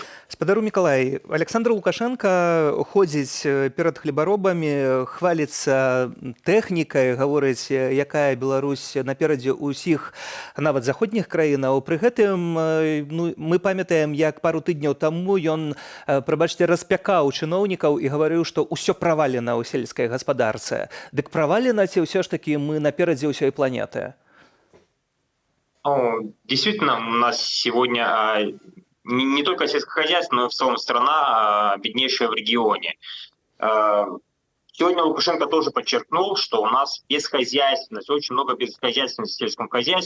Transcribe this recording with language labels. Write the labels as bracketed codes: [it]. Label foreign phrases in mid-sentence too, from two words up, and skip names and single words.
[be] Спадару Мікалай, Александр Лукашенко ходзіць перад хлебаробамі, хваліцца тэхнікай, гаворыць, якая Беларусь наперадзе ўсіх, нават заходніх краінаў. Пры гэтым мы памятаем, як пару тыдняў таму ён, прабачце, распякаў чыноўнікаў і гаварыў, што ўсё правалена ў сельскай гаспадарцы. Дык правалена ці ўсё ж такі мы наперадзе ўсёй планеты? [ru] Действительно, у нас сегодня не только сельское хозяйство, но и в целом страна беднейшая в регионе. Сегодня Лукашенко тоже подчеркнул, что у нас бесхозяйственность, очень много бесхозяйственности в сельском хозяйстве.